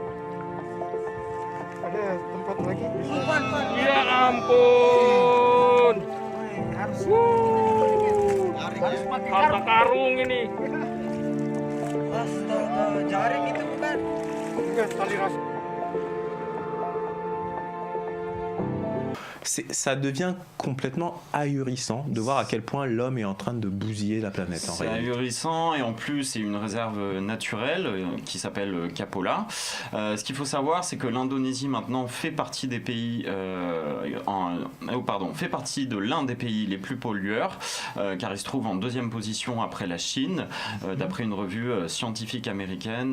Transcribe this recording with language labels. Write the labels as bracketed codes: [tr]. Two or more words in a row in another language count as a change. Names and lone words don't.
[id] Ada tempat lagi? Ya ampun. Harta karung ini. Astaga, jaring itu bukan? Bukan, tali ras. [fr] Ça devient complètement ahurissant de voir à quel point l'homme est en train de bousiller la planète. C'est ahurissant et en plus c'est une réserve naturelle qui s'appelle Kapola. Ce qu'il faut savoir, c'est que l'Indonésie maintenant fait partie des pays, fait partie de l'un des pays les plus pollueurs, car il se trouve en 2e position après la Chine, d'après une revue scientifique américaine.